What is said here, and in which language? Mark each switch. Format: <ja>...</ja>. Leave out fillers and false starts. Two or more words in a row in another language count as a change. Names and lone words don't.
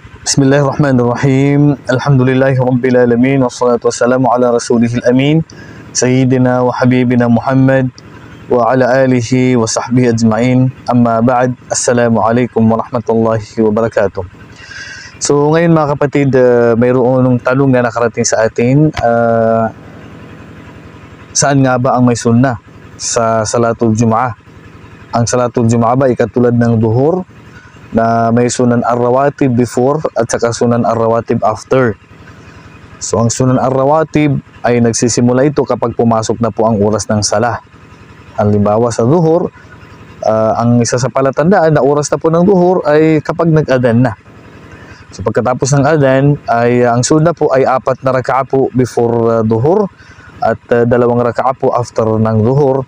<ar>بسم الله الرحمن الرحيم. الحمد لله رب العالمين. والصلاة والسلام على رسوله الأمين. سيدنا وحبيبنا محمد وعلى آله وصحبه أجمعين. أما بعد. السلام عليكم ورحمة الله وبركاته.</ar> <tl>So ngayon mga kapatid, mayroong tanong na nakarating sa atin. Saan nga ba ang may sunnah sa</tl> <ar>صلاة الجمعة?</ar> <tl>Ang</tl> <ar>صلاة الجمعة</ar> <tl>ba ay katulad ng duhur na may</tl> <ar>السنن الرواتب</ar> <tl>before at saka</tl> <ar>السنن الرواتب</ar> <tl>after? So ang</tl> <ar>السنن الرواتب</ar> <tl>ay nagsisimula ito kapag pumasok na po ang oras ng salah. Halimbawa sa duhur, ang isa sa palatandaan na oras na po ng duhur ay kapag nag-adhan na. So pagkatapos ng adhan ay ang sunnah po ay 4 na raka'a po before duhur at 2 raka'a po after ng duhur.</tl>